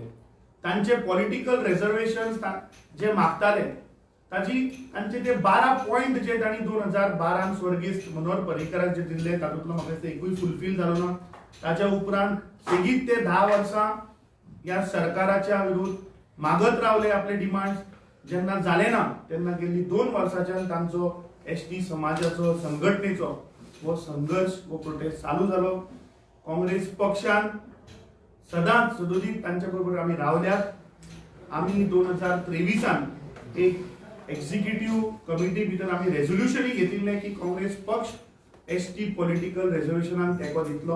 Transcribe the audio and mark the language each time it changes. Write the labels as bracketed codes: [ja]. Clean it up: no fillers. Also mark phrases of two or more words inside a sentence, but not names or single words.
[kok] तांचे [en] political reservation [kok] जे मागताले तांचे ते 12 पॉइंट जे तांणी 2012 स्वर्गीय मनोहर पर्रीकराक जे दिल्ले तातूंतलो म्हाका दिसता एकूय फुलफील जालो ना. ताच्या उपरांत सेगीत ते 10 वर्सां ह्या सरकाराच्या विरुद्ध मागत रावले आपले डिमांड्स. जेन्ना जाले ना तेन्ना गेली 2 वर्सांच्यान तांचो एसटी समाजाचो संघटनेचो वो संघर्ष वो प्रोटेस्ट चालू जालो. काँग्रेस पक्षान सदांच सदोदीत तांच्या बरोबर आमी रावल्यात. आमी 2023 एक [en] executive committee [kok] भितर आमी रेझोल्युशनय घेतिल्लें की काँग्रेस पक्ष [en] ST political [kok] रिझर्वेशनाक तेंको दितलो.